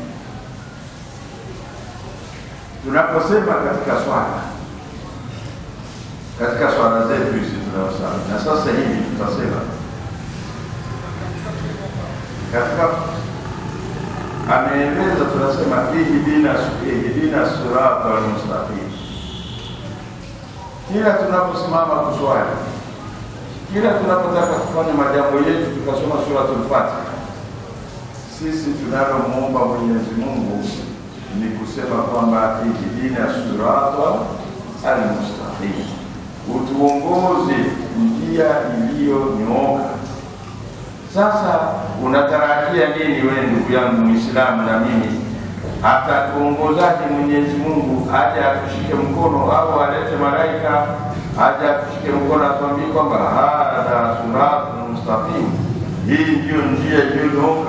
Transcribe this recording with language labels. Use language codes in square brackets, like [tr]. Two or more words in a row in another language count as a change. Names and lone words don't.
[sw] Tunaposema katika swala zetu hizi tunasema, na sasa hivi tutasema katika ameeleza, tunasema [ar] اهدنا الصراط المستقيم. [sw] kila tunaposimama kuswali, kila tunapotaka kufanya majambo yetu tukasoma suratul Fatiha, sisi tunalomuomba Mwenyezi Mungu ni kusema kwamba [ar] اهدنا الصراط المستقيم, [sw] utuongoze njia iliyonyooka. Sasa unatarajia nini wewe ndugu yangu Muislamu na mimi? Atatuongozaje Mwenyezi Mungu? Aje atushike mkono au alete malaika aje atushike mkono atuambie kwamba [ar] هذا الصراط المستقيم, [sw] hii ndio njia iliyonyooka?